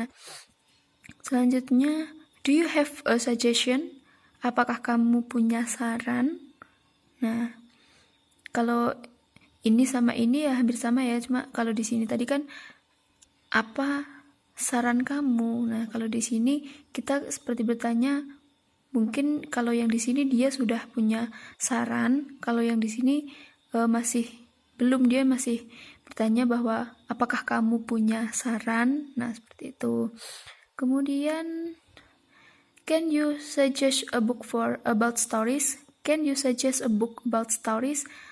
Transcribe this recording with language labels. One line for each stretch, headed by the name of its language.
Indonesian: Nah, selanjutnya
English: do you have a suggestion?
Indonesian: Apakah kamu punya saran? Nah, kalau ini sama ini ya hampir sama ya, cuma kalau di sini tadi kan apa saran kamu. Nah, kalau di sini kita seperti bertanya, mungkin kalau yang di sini dia sudah punya saran, kalau yang di sini masih belum, dia masih bertanya bahwa apakah kamu punya saran. Nah, seperti itu. Kemudian
English: can you suggest a book about stories? Can you suggest a book about stories?